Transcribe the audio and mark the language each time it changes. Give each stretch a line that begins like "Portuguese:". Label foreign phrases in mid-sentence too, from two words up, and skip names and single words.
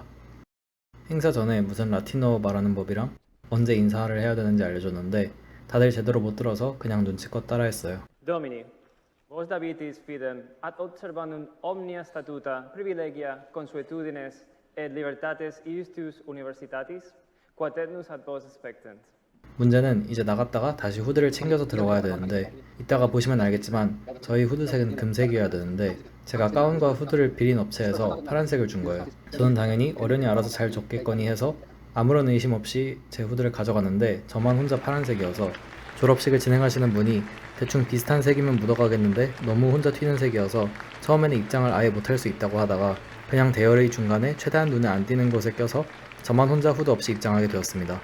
Korean: 행사 전에 무슨 라틴어 말하는 법이랑 언제 인사를 해야 되는지 알려줬는데 다들 제대로 못 들어서 그냥 눈치껏 따라했어요.
Latin: Domini, Vos Davidis fidem ad observandum omnia statuta privilegia consuetudines et libertates iustus universitatis quaternus ad vos expectant.
Korean: 문제는 이제 나갔다가 다시 후드를 챙겨서 들어와야 되는데, 이따가 보시면 알겠지만 저희 후드색은 금색이어야 되는데 제가 가운과 후드를 빌린 업체에서 파란색을 준 거예요. 저는 당연히 어련히 알아서 잘 줬겠거니 해서 아무런 의심 없이 제 후드를 가져갔는데 저만 혼자 파란색이어서, 졸업식을 진행하시는 분이 대충 비슷한 색이면 묻어가겠는데 너무 혼자 튀는 색이어서 처음에는 입장을 아예 못할 수 있다고 하다가 그냥 대열의 중간에 최대한 눈에 안 띄는 곳에 껴서 저만 혼자 후드 없이 입장하게 되었습니다.